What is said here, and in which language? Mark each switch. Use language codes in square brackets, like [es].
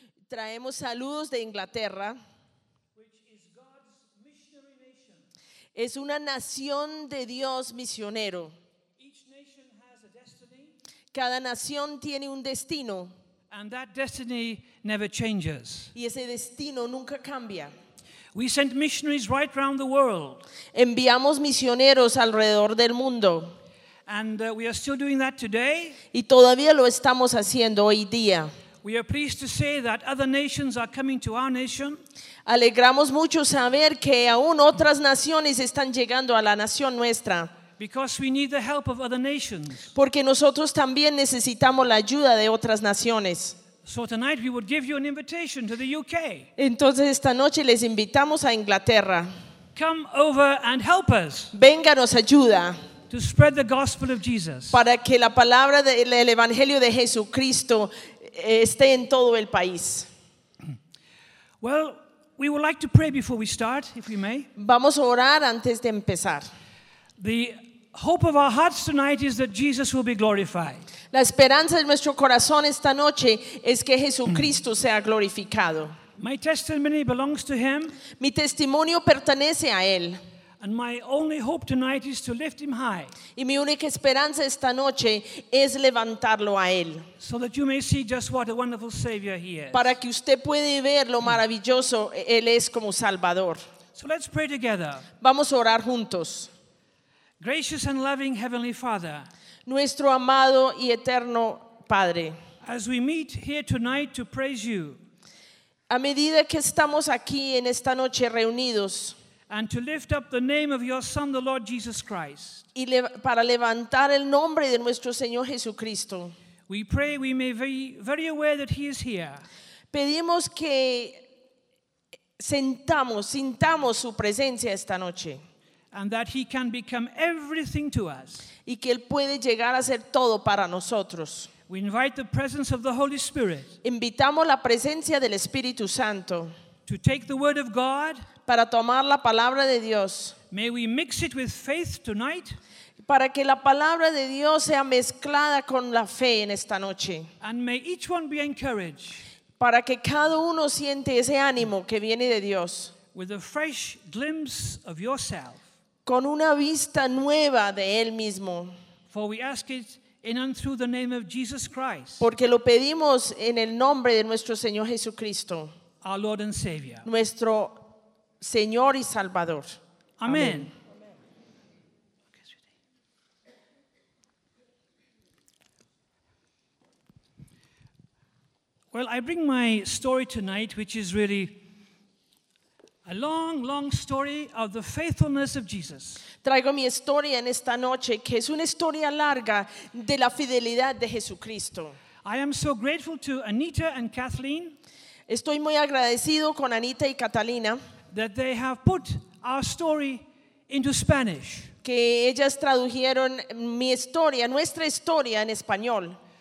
[es] Traemos saludos de Inglaterra. [en] Which is God's missionary nation. [es] Es una nación de Dios misionero. [en] Each nation has a destiny. [es] Cada nación tiene un destino. [en] And that destiny never changes. [es] Y ese destino nunca cambia. [en] We send missionaries right around the world. [es] Enviamos misioneros alrededor del mundo. [en] And we are still doing that today. [es] Y todavía lo estamos haciendo hoy día. [en] We are pleased to say that other nations are coming to our nation. [es] Alegramos mucho saber que aún otras naciones están llegando a la nación nuestra. [en] Because we need the help of other nations. [es] Porque nosotros también necesitamos la ayuda de otras naciones. [en] So tonight we would give you an invitation to the UK. [es] Entonces esta noche les invitamos a Inglaterra. [en] Come over and help us. [es] Vénganos ayuda. [en] To spread the gospel of Jesus. [es] Para que la palabra del evangelio de Jesucristo esté en todo el país. [en] Well, we would like to pray before we start, if we may. [es] Vamos a orar antes de empezar. [en] The hope of our hearts tonight is that Jesus will be glorified. [es] La esperanza de nuestro corazón esta noche es que Jesucristo sea glorificado. [en] My testimony belongs to him. [es] Mi testimonio pertenece a él. [en] And my only hope tonight is to lift him high. [es] Y mi única esperanza esta noche es levantarlo a él. [en] So that you may see just what a wonderful Savior he is. [es] Para que usted puede ver lo maravilloso él es como Salvador. [en] So let's pray together. [es] Vamos a orar juntos. [en] Gracious and loving Heavenly Father. [es] Nuestro amado y eterno Padre. [en] As we meet here tonight to praise you. [es] A medida que estamos aquí en esta noche reunidos. [en] And to lift up the name of your Son, the Lord Jesus Christ. [es] Y para levantar el nombre de nuestro Señor Jesucristo. [en] We pray we may be very aware that he is here. [es] Pedimos que sintamos su presencia esta noche. [en] And that he can become everything to us. [es] Y que él puede llegar a ser todo para nosotros. [en] We invite the presence of the Holy Spirit. [es] Invitamos la presencia del Espíritu Santo. [en] To take the word of God. [es] Para tomar la palabra de Dios. [en] May we mix it with faith tonight. [es] Para que la palabra de Dios sea mezclada con la fe en esta noche. [en] And may each one be encouraged. [es] Para que cada uno siente ese ánimo que viene de Dios. [en] With a fresh glimpse of yourself. [es] Con una vista nueva de él mismo. [en] For we ask it in and through the name of Jesus Christ. [es] Porque lo pedimos en el nombre de nuestro Señor Jesucristo. [en] Our Lord and Savior. [es] Nuestro Señor y Salvador. Amén. [en] Well, I bring my story tonight, which is really a long, long story of the faithfulness of Jesus. [es] Traigo mi historia en esta noche, que es una historia larga de la fidelidad de Jesucristo. [en] I am so grateful to Anita and Kathleen. [es] Estoy muy agradecido con Anita y Catalina. [en] That they have put our story into Spanish. [es] Que ellas tradujeron mi historia, nuestra historia en español.